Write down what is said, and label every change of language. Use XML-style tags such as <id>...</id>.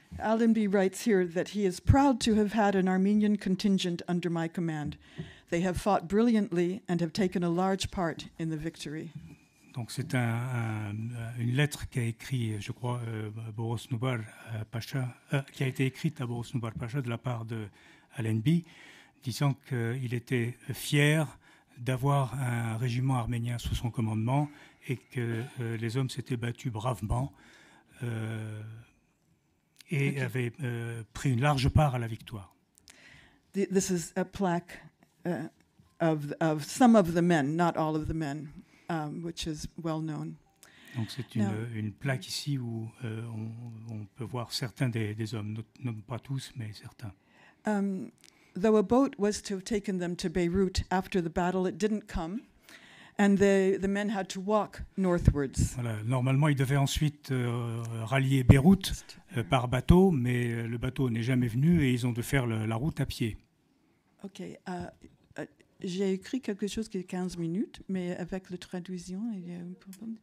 <en>Allenby writes here that he is proud to have had an Armenian contingent under my command. They have fought brilliantly and have taken a large part in the victory.</en> <fr>Donc c'est une lettre qu'a écrit, je crois, Boros Nubar Pacha, qui a été écrite à Boros Nubar Pacha de la part de Allenby, disant qu'il était fier d'avoir un régiment arménien sous son commandement et que les hommes s'étaient battus bravement et avaient pris une large part à la victoire.</fr> <en>This is a plaque of some of the men, not all of the men, which is well known.</en> <fr>Donc c'est une plaque ici où on peut voir certains des hommes, non pas tous, mais certains.</fr> <en>Though a boat was to have taken them to Beirut after the battle, it didn't come, and the men had to walk northwards.</en> <fr>Voilà, normalement, ils devaient ensuite rallier Beyrouth par bateau, mais le bateau n'est jamais venu et ils ont dû faire la route à pied. Ok. J'ai écrit quelque chose qui est 15 minutes, mais avec la traduction, il y a un problème.</fr>